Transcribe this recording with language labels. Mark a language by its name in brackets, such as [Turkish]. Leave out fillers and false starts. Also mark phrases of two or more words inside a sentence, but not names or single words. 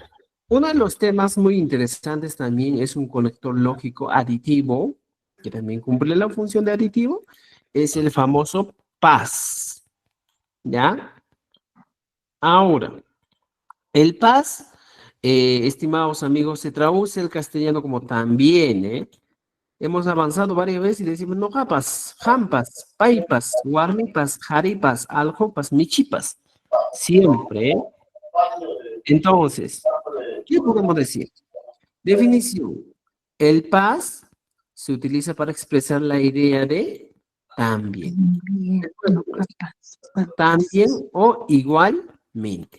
[Spanish] Uno de los temas muy interesantes también es un conector lógico aditivo, que también cumple la función de aditivo, es el famoso PAS, ¿ya? Ahora, el PAS, estimados amigos, se traduce al castellano como también, ¿eh? Hemos avanzado varias veces y decimos [Quechua] no japas, jampas, paipas, guarnipas, jaripas, aljopas, michipas. [Spanish] Siempre. ¿Eh? Entonces, ¿qué podemos decir? Definición. El paz se utiliza para expresar la idea de también. Bien, Bueno, pues, también o igualmente.